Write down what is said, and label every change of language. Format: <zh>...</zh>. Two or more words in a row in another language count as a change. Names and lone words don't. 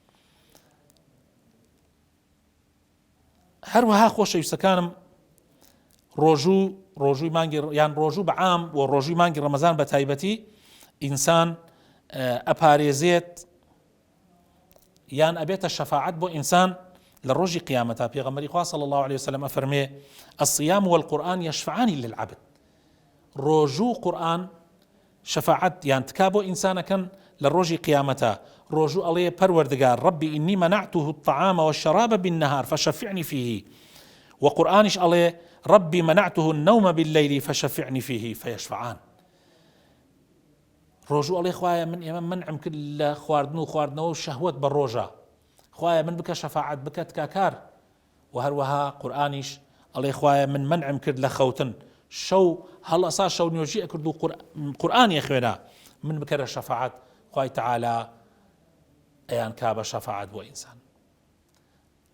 <ckb>هەروەها خۆشەویستەکانم ڕۆژووی مانگی یان ڕۆژوو بەعام و ڕۆژووی مانگی ڕەمەزان بە تایبەتی ئینسان ئەپارێزێت یان ئەبێتە شەفاعەت بۆ ئینسان لە ڕۆژی قیامەتە. پێغەمبەری خوا</ckb> <ar>صلی الله عليه وسلم</ar> <ckb>ئەفەرمێ</ckb> <ar>الصيام والقرآن يشفعان للعبد.</ar> <ckb>ڕۆژوو قورآن شەفاعەت یان تکا بۆ ئینسانەکەن لە ڕۆژی قیامەتە. ڕۆژوو ئەڵێ پەروەردگار</ckb> <ar>ربي إني منعته الطعام والشراب بالنهار فشفعني فيه،</ar> <ckb>وقرآنش ئەڵێ</ckb> <ar>ربي منعته النوم بالليل فشفعني فيه فيشفعان.</ar> <ckb>ڕۆژوو ئەڵێ خوایە من ئێمە منعم کرد لە خواردنەوە و شەهوەت بە ڕۆژە، خوایە من بکە شەفاعەت بکە تکاکار. و هەروەها قورآنیش ئەڵێ خوایە من منعم کرد لە خەوتن، شەو هەڵەسا شەو نوێژی ئەکرد و قورآنی خوێنا، من بکەرە شەفاعەت، خوای تەعالا ئەیان کا بە شەفاعەت بۆ ئینسان.</ckb>